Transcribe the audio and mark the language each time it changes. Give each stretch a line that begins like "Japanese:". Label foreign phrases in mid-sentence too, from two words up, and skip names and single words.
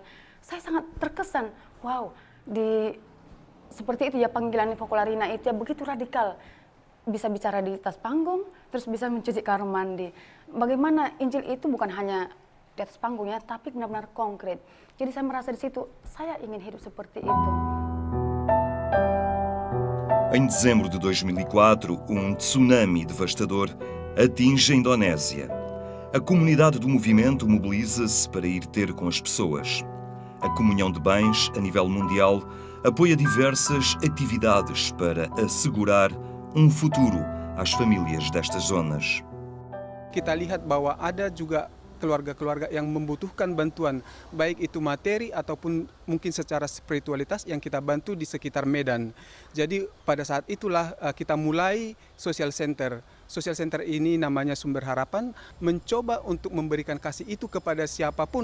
Indonesian: Saya sangat terkesan, wow, seperti itu ya panggilan Focolarina itu ya begitu radikal. Bisa bicara di atas panggung, terus bisa mencuci kamar mandi. Bagaimana Injil itu bukan hanya di atas panggung ya, tapi benar-benar konkret. Jadi saya merasa di situ, saya ingin hidup seperti itu.
Portuguese: Em dezembro de 2004, tsunami devastador atinge a Indonésia. A comunidade do movimento mobiliza-se para ir ter com as pessoas. A comunhão de bens, a nível mundial, apoia diversas atividades para assegurar futuro às famílias destas zonas.
Indonesian: Kita lihat bahwa ada juga keluarga-keluarga yang membutuhkan bantuan, baik itu materi ataupun mungkin secara spiritualitas yang kita bantu di sekitar Medan. Jadi pada saat itulah kita mulai
English: social center. Social center
Indonesian: ini namanya Sumber Harapan, mencoba untuk memberikan kasih itu kepada siapapun.